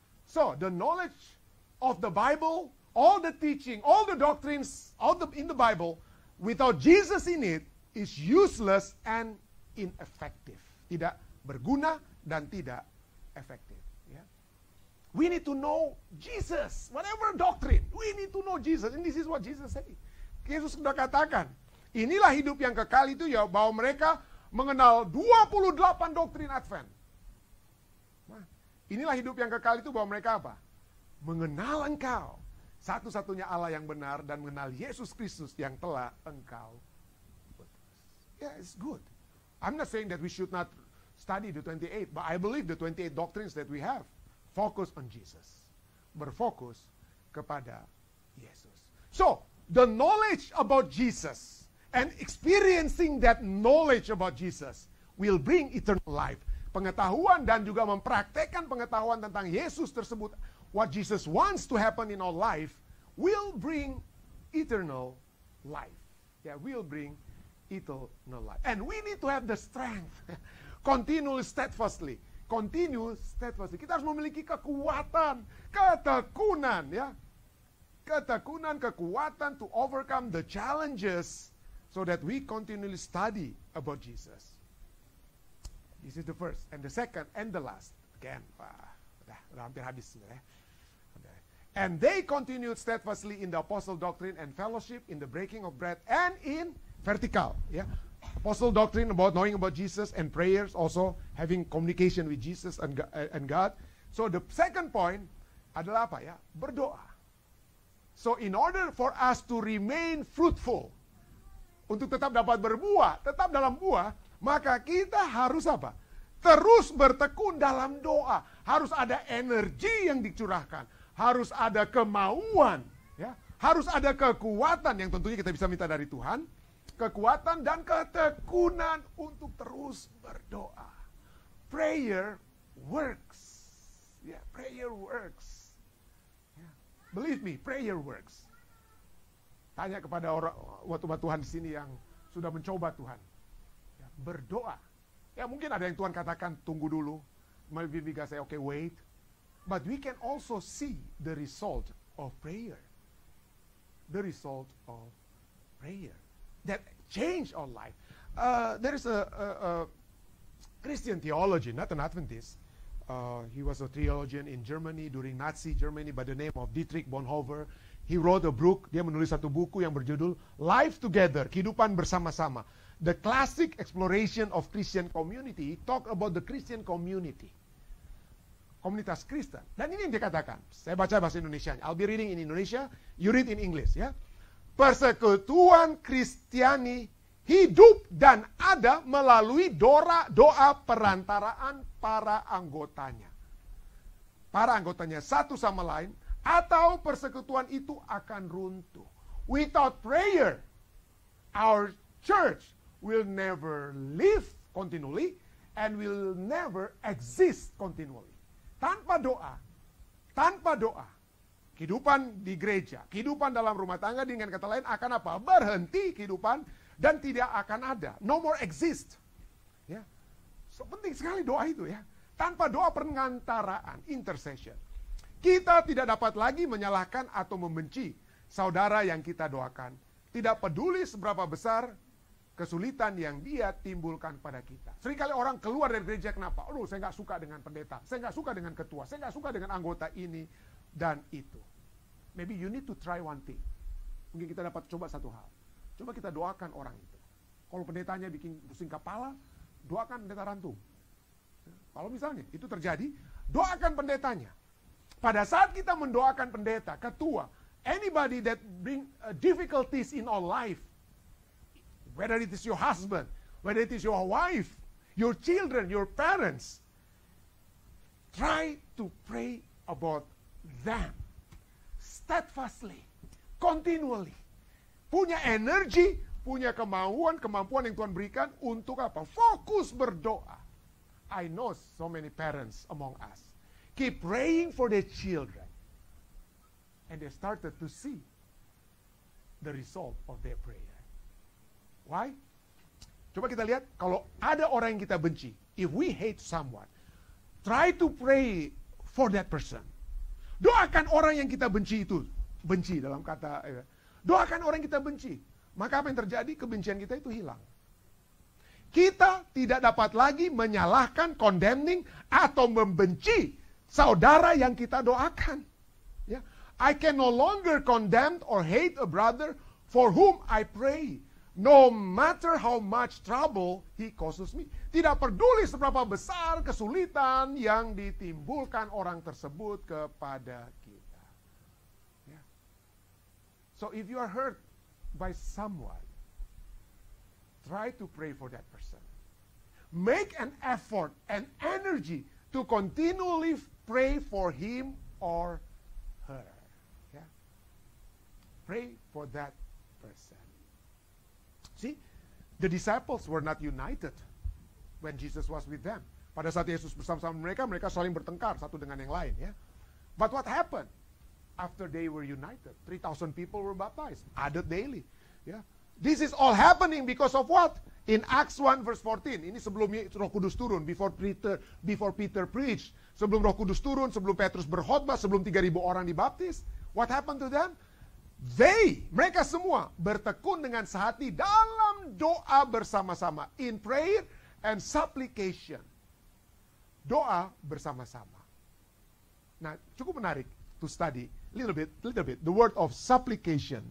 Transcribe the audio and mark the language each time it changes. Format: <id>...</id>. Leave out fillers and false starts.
<en>So, the knowledge of the Bible, all the teaching, all the doctrines, in the Bible, without Jesus in it, is useless and ineffective.</en> <id>Tidak berguna dan tidak efektif. Ya.</id> <en>We need to know Jesus. Whatever doctrine, we need to know Jesus. And this is what Jesus said.</en> <id>Yesus sudah katakan, inilah hidup yang kekal itu ya, bahwa mereka mengenal 28 doktrin Advent. Nah, inilah hidup yang kekal itu bahwa mereka apa? Mengenal Engkau, satu-satunya Allah yang benar, dan mengenal Yesus Kristus yang telah Engkau utus.</id> <en>Yeah, it's good. I'm not saying that we should not study the 28, but I believe the 28 doctrines that we have focus on Jesus.</en> <id>Berfokus kepada Yesus.</id> <en>So, the knowledge about Jesus and experiencing that knowledge about Jesus will bring eternal life.</en> <id>Pengetahuan dan juga mempraktekkan pengetahuan tentang Yesus tersebut,</id> <en>what Jesus wants to happen in our life, will bring eternal life. Yeah, will bring eternal life. And we need to have the strength, continue steadfastly.</en> <id>Kita harus memiliki kekuatan, ketekunan, ya.</id> <en>Kekuatan to overcome the challenges so that we continually study about Jesus. This is the first, and the second, and the last. Again,</en> <id>udah hampir habis sebenarnya.</id> <en>And they continued steadfastly in the apostle doctrine and fellowship, in the breaking of bread, and in vertical. Yeah, apostle doctrine about knowing about Jesus, and prayers also having communication with Jesus and God. So the second point</en> <id>adalah apa ya? Berdoa.</id> <en>So in order for us to remain fruitful,</en> <id>untuk tetap dapat berbuah, tetap dalam buah, maka kita harus apa? Terus bertekun dalam doa. Harus ada energi yang dicurahkan. Harus ada kemauan. Ya. Harus ada kekuatan yang tentunya kita bisa minta dari Tuhan. Kekuatan dan ketekunan untuk terus berdoa.</id> <en>Prayer works. Yeah, prayer works. Yeah. Believe me, prayer works.</en> <id>Tanya kepada orang umat Tuhan di sini yang sudah mencoba Tuhan. Ya, berdoa. Ya mungkin ada yang Tuhan katakan tunggu dulu.</id> <en>Maybe we can say okay wait. But we can also see the result of prayer. The result of prayer. That change our life. There is a Christian theologian, not an Adventist. He was a theologian in Germany during Nazi Germany by the name of Dietrich Bonhoeffer. He wrote a book,</en> <id>dia menulis satu buku yang berjudul Life Together, Kehidupan Bersama-sama.</id> <en>The classic exploration of Christian community, talk about the Christian community.</en> <id>Komunitas Kristen. Dan ini yang dia katakan. Saya baca bahasa Indonesia.</id> <en>I'll be reading in Indonesia, you read in English ya.</en> <id>Persekutuan Kristiani hidup dan ada melalui doa perantaraan para anggotanya. Para anggotanya satu sama lain, atau persekutuan itu akan runtuh.</id> <en>Without prayer, our church will never live continually and will never exist continually.</en> <id>Tanpa doa, kehidupan di gereja, kehidupan dalam rumah tangga dengan kata lain akan apa? Berhenti kehidupan dan tidak akan ada.</id> <en>No more exist.</en> <id>Ya. So, penting sekali doa itu ya. Tanpa doa pengantaraan, intercession. Kita tidak dapat lagi menyalahkan atau membenci saudara yang kita doakan. Tidak peduli seberapa besar kesulitan yang dia timbulkan pada kita. Seringkali orang keluar dari gereja kenapa? Aduh, saya nggak suka dengan pendeta, saya nggak suka dengan ketua, saya nggak suka dengan anggota ini dan itu.</id> <en>Maybe you need to try one thing.</en> <id>Mungkin kita dapat coba satu hal. Coba kita doakan orang itu. Kalau pendetanya bikin pusing kepala, doakan pendeta rantum. Kalau misalnya itu terjadi, doakan pendetanya. Pada saat kita mendoakan pendeta, ketua,</id> <en>anybody that bring difficulties in our life, whether it is your husband, whether it is your wife, your children, your parents, try to pray about them steadfastly, continually.</en> <id>Punya energi, punya kemampuan yang Tuhan berikan untuk apa? Fokus berdoa.</id> <en>I know so many parents among us keep praying for their children. And they started to see the result of their prayer. Why?</en> <id>Coba kita lihat, kalau ada orang yang kita benci,</id> <en>if we hate someone, try to pray for that person.</en> <id>Doakan orang yang kita benci itu, benci dalam kata, doakan orang yang kita benci. Maka apa yang terjadi? Kebencian kita itu hilang. Kita tidak dapat lagi menyalahkan, condemning, atau membenci saudara yang kita doakan. Ya.</id> <en>I can no longer condemn or hate a brother for whom I pray, no matter how much trouble he causes me.</en> <id>Tidak peduli seberapa besar kesulitan yang ditimbulkan orang tersebut kepada kita. Ya.</id> <en>So if you are hurt by someone, try to pray for that person. Make an effort and energy to continually pray for him or her. Yeah? Pray for that person. See, the disciples were not united when Jesus was with them.</en> <id>Pada saat Yesus bersama-sama mereka saling bertengkar satu dengan yang lain.</id> <en>Ya. But what happened? After they were united, 3,000 people were baptized, added daily. Yeah. This is all happening because of what? In Acts 1 verse 14.</en> <id>Ini sebelum Roh Kudus turun,</id> <en>before Peter preached.</en> <id>Sebelum Roh Kudus turun, sebelum Petrus berkhotbah, sebelum 3,000 orang dibaptis.</id> <en>What happened to them?</en> <id>Mereka semua bertekun dengan sehati dalam doa bersama-sama.</id> <en>In prayer and supplication.</en> <id>Doa bersama-sama. Nah, cukup menarik</id> <en>to study little bit. The word of supplication.</en>